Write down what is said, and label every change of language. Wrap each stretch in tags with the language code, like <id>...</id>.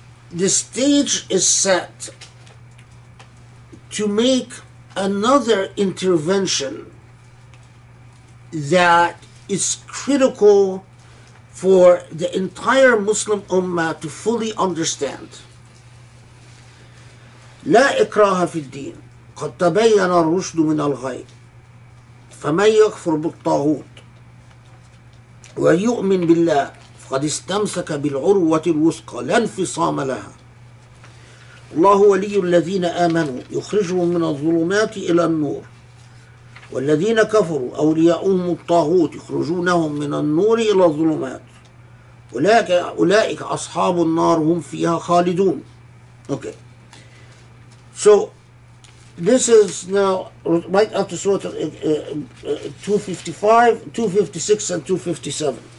<en>the stage is set to make another intervention that is critical for the entire Muslim Ummah to fully understand.</en> <ar>لا إكراه في الدين قد تبين الرشد من الغي فمن يكفر بالطاغوت ويؤمن بالله فقد استمسك بالعروة الوثقى لا انفصام لها الله ولي الذين آمنوا يخرجهم من الظلمات إلى النور والذين كفروا أولياؤهم الطاغوت يخرجونهم من النور إلى الظلمات أولئك أصحاب النار هم فيها خالدون.</ar> <en>Okay. So this is now right after Surah 255, 256 and 257.</en>